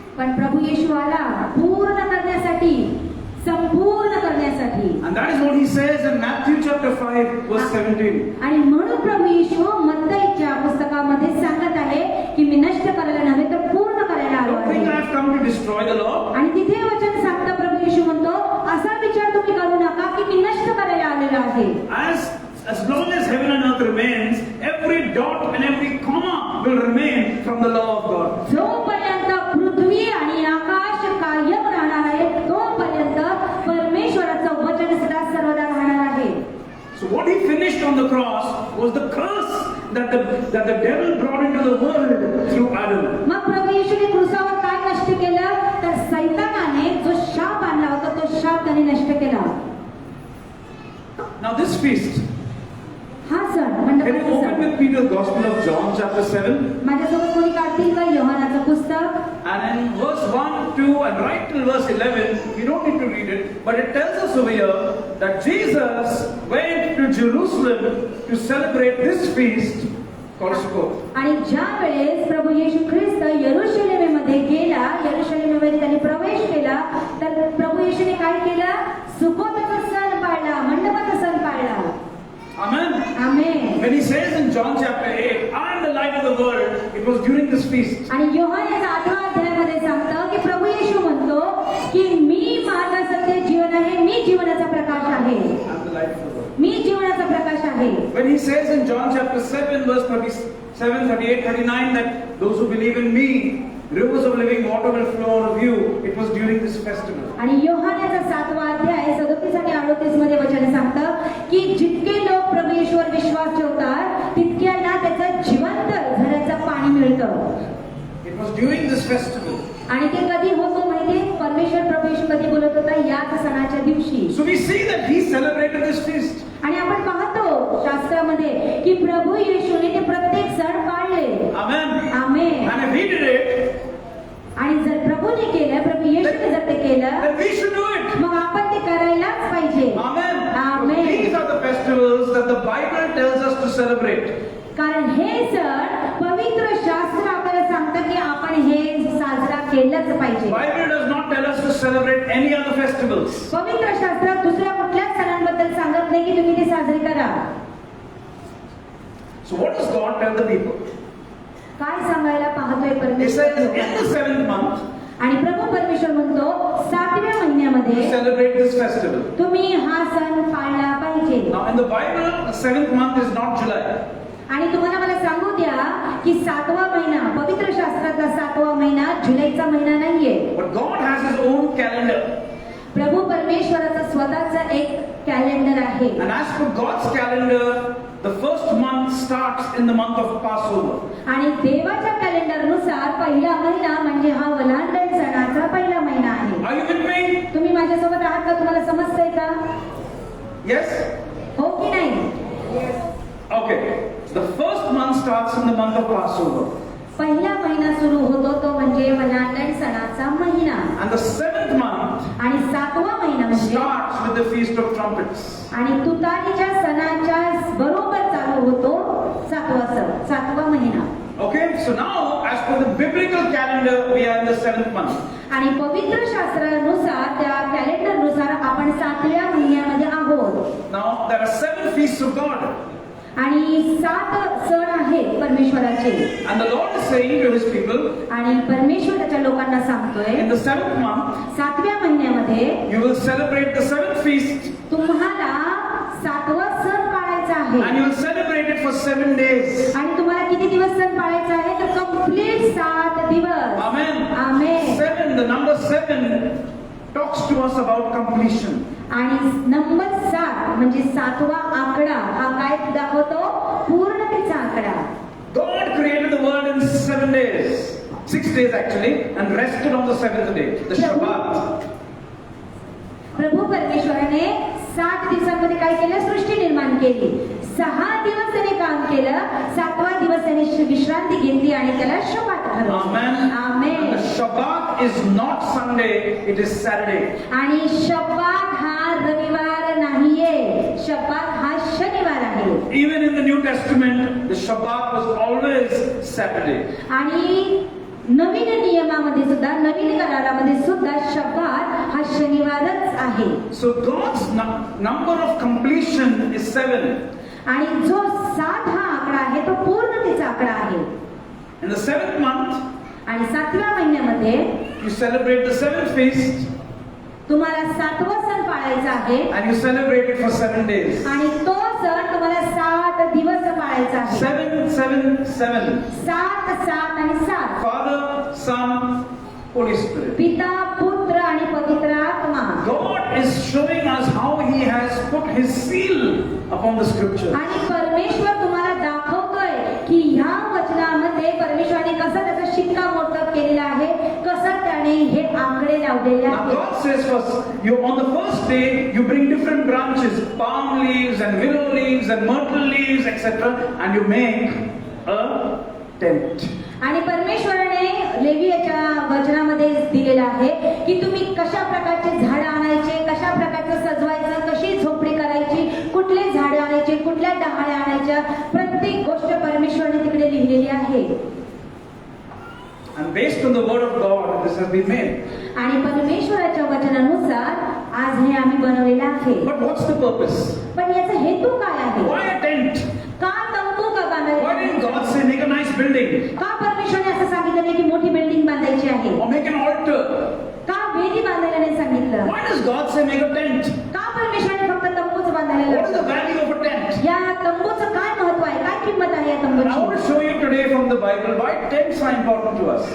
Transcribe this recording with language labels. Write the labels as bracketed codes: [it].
[mr] पण प्रभू येशू आला पूर्ण करण्यासाठी, [en] he says in Matthew chapter 5 verse 17. [mr] आणि म्हणून प्रभू येशू मत्तईच्या पुस्तकामध्ये सांगत आहे की मी नष्ट करायला नव्हे तर पूर्ण करायला आलो [en] Don't think I [mr] आहे. [en] have come to destroy the law. [mr] आणि तिथे वचन सांगता प्रभू येशू म्हणतो असा विचार तुम्ही करू नका की मी नष्ट करायला आलेलो आहे. [en] As long as heaven and earth remains, every dot and every comma will remain from the law of God. [mr] जोपर्यंत पृथ्वी आणि आकाश कायम राहणार आहे तोपर्यंत परमेश्वराचं वचन सदा सर्वदा राहणार आहे. [en] So what he finished on the cross was the curse that the devil brought into the world through Adam. [mr] मग प्रभू येशूने क्रूसावर काय नष्ट केलं तर सैतानाने जो शाप आणला होता तो शाप त्याने नष्ट केला. [en] Now this feast, [mr] हा सण [en] can [mr] मंडपाचा [en] you open [mr] सण. [en] with me the Gospel of John chapter 7? [mr] माझ्यासोबत कोणी काढतील का योहानाचं पुस्तक? [en] And in verse 1, 2 and right till verse 11, you don't need to read it, but it tells us over here that Jesus went to Jerusalem to celebrate this feast called Sukkot. [mr] आणि ज्या वेळेस प्रभू येशू ख्रिस्त यरूशलेमेमध्ये गेला, यरूशलेमेमध्ये त्यांनी प्रवेश केला, तर प्रभू येशूने काय केलं? सुकोताचा सण पाळला, मंडपाचा सण पाळला. [en] Amen. [mr] Amen. [en] When he says in John chapter 8, I am the light of the world, it was during this feast. [mr] आणि योहानाच्या 8व्या अध्यायामध्ये सांगतं की प्रभू येशू म्हणतो की मी मार्ग सत्य जीवन आहे, मी जीवनाचा प्रकाश आहे. [en] I am the light of the world. [mr] मी जीवनाचा प्रकाश आहे. [en] When he says in John chapter 7, verse 37, 38, 39, that those who believe in me, rivers of living water will flow out of you, it was during this festival. [mr] आणि योहानाचा 7वा अध्याय 37 आणि 38 मध्ये वचन सांगतं की जितके लोक प्रभू येशूवर विश्वास ठेवतात तितक्यांना त्याचं जिवंत झऱ्याचं पाणी मिळतं. [en] It was during this festival. [mr] आणि ते कधी होतो माहिती? परमेश्वर प्रभू येशू कधी बोलत होता? याच सणाच्या दिवशी. [en] So we see that he celebrated this feast. [mr] आणि आपण पाहतो शास्त्रामध्ये की प्रभू येशूने ते प्रत्येक सण पाळले. [en] Amen. [mr] Amen. [en] And if he did it, [mr] आणि जर प्रभूने केलं, प्रभू येशूने जर ते केलं, [en] then we should do it. [mr] मग आपण ते करायलाच पाहिजे. [en] Amen. Amen. These are the festivals that the Bible tells us to celebrate. [mr] कारण हे सण पवित्र शास्त्र आपल्याला सांगतं की आपण हे साजरा केलंच पाहिजे. [en] Bible does not tell us to celebrate any other festivals. [mr] पवित्र शास्त्रात दुसऱ्या कुठल्याच सणांबद्दल सांगत नाही की तुम्ही ते साजरे करा. [en] So what does God tell the people? [mr] काय सांगायला पाहतोय [en] He [mr] परमेश्वर? [en] says in the 7th month [mr] आणि प्रभू परमेश्वर म्हणतो 7व्या [en] to [mr] महिन्यामध्ये [en] celebrate this festival. [mr] तुम्ही हा सण पाळला पाहिजे. [en] Now in the Bible, the 7th month is not July. [mr] आणि तुम्हाला मला सांगू द्या की 7वा महिना, पवित्र शास्त्रातला 7वा महिना जुलैचा महिना नाहीये. [en] But God has His own calendar. [mr] प्रभू परमेश्वराचं स्वतःचं एक कॅलेंडर आहे. [en] And as per God's calendar, the first month starts in the month of Passover. [mr] आणि देवाच्या कॅलेंडरनुसार पहिला महिना म्हणजे हा वलांडण सणाचा पहिला महिना आहे. [en] Are you with me? [mr] तुम्ही माझ्यासोबत आहात का? तुम्हाला समजतंय का? [en] Yes? [mr] हो की नाही? [en] Okay. The first month starts in the month of Passover. [mr] पहिला महिना सुरू होतो तो म्हणजे वलांडण सणाचा महिना. [en] And the 7th month [mr] आणि 7वा महिना म्हणजे [en] starts with the Feast of Trumpets. [mr] आणि तुतारीच्या सणाच्या बरोबर चालू होतो 7वा सण, 7वा महिना. [en] Okay, so now as per the biblical calendar, we are in the 7th month. [mr] आणि पवित्र शास्त्रानुसार त्या कॅलेंडरनुसार आपण 7व्या महिन्यामध्ये आहोत. [en] Now there are 7 feasts of God. [mr] आणि 7 सण आहेत परमेश्वराचे. [en] And the Lord is saying to His people, [mr] आणि परमेश्वर त्याच्या लोकांना सांगतोय [en] in the 7th month, [mr] 7व्या महिन्यामध्ये [en] you will celebrate the 7th feast. [mr] तुम्हाला 7वा सण पाळायचा [en] And [mr] आहे. [en] you will celebrate it for 7 days. [mr] आणि तुम्हाला किती दिवस सण पाळायचा आहे? तर कंप्लीट 7 दिवस. [en] Amen. [mr] Amen. [en] 7, the number 7 talks to us about completion. [mr] आणि नंबर 7 म्हणजे 7वा आकडा हा काय दाखवतो? पूर्णतेचा आकडा. [en] God created the world in 7 days. 6 days actually, and rested on the 7th day, the Shabbat. [mr] प्रभू परमेश्वराने 7 दिवसांमध्ये काय केलं? सृष्टी निर्माण केली. 6 दिवस त्याने काम केलं, 7वा दिवस त्याने विश्रांती घेतली आणि त्याला शब्बात ठरवलं. [en] Amen. [mr] Amen. [en] And the Shabbat is not Sunday, it is Saturday. [mr] आणि शब्बात हा रविवार नाहीये, शब्बात हा शनिवार आहे. [en] Even in the New Testament, the Shabbat was always Saturday. [mr] आणि नवीन नियमामध्ये सुद्धा नवीन करारामध्ये सुद्धा शब्दात हा शनिवारच आहे. [en] So God's number of completion is 7. [mr] आणि जो 7 हा आकडा आहे तो पूर्णतेचा आकडा आहे. [en] In the 7th month, [mr] आणि 7व्या महिन्यामध्ये [en] you celebrate the 7th feast [mr] तुम्हाला 7वा सण पाळायचा आहे. [en] and you celebrate it for 7 days. [mr] आणि तो सण तुम्हाला 7 दिवस पाळायचा आहे. [en] 7, 7, 7. [mr] 7, 7 आणि 7. [en] Father, Son, Holy Spirit. [mr] पिता, पुत्र आणि पवित्र आत्मा. [en] God is showing us how He has put His seal upon the scripture. [mr] आणि परमेश्वर तुम्हाला दाखवतोय की ह्या वचनामध्ये परमेश्वराने कसं त्याचा शिक्कामोर्तब केलेला आहे, कसं त्याने हे आकडे लावलेले [en] Now [mr] आहेत. [en] God says first, you on the first day you bring different branches, palm leaves and willow leaves and myrtle leaves, etc., and you make a tent. [mr] आणि परमेश्वराने लेवियाच्या वचनामध्ये दिलेलं आहे की तुम्ही कशा प्रकारचे झाड आणायचे, कशा प्रकारचं सजवायचं, कशी झोपडी करायची, कुठले झाडे आणायचे, कुठल्या डहाळ्या आणायच्या, प्रत्येक गोष्ट परमेश्वराने तिकडे लिहिलेली आहे. [en] And based on the word of God, this has been made. [mr] आणि परमेश्वराच्या वचनानुसार आज हे आम्ही बनवलेलं आहे. [en] But what's the purpose? [mr] पण याचा हेतू काय आहे? [en] Why a tent? [mr] का तंबू का [en] Why [mr] बांधायचा? [en] didn't God say make a nice building [mr] का परमेश्वराने असं सांगितलं नाही की मोठी बिल्डिंग बांधायची आहे? [en] or make an altar? [mr] का वेदी बांधायला नाही सांगितलं? [en] Why does God say make a tent? [mr] का परमेश्वराने फक्त तंबूच बांधायला [en] What is the [mr] लावलं? [en] value of a tent? [mr] या तंबूचं काय महत्व आहे, काय किंमत आहे या [en] And I want [mr] तंबूची? [en] to show you today from the Bible why tents are important to us.